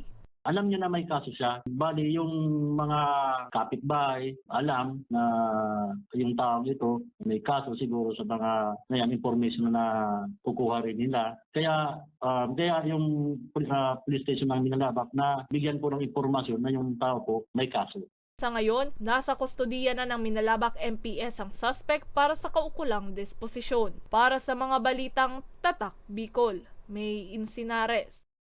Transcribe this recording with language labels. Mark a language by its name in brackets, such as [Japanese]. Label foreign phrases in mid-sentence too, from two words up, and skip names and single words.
[Filipino] Alam niya na may kaso siya. Bali, yung mga kapitbahay, alam na yung tao ito may kaso siguro sa mga information na kukuha rin nila. Kaya yung [English] police station [Filipino] ng Minalabak na bigyan po ng impormasyon na yung tao po may kaso. Sa ngayon, nasa kustodiya na ng Minalabak MPS ang suspect para sa kaukulang disposisyon. Para sa mga balitang Tatak Bicol, May Insinares.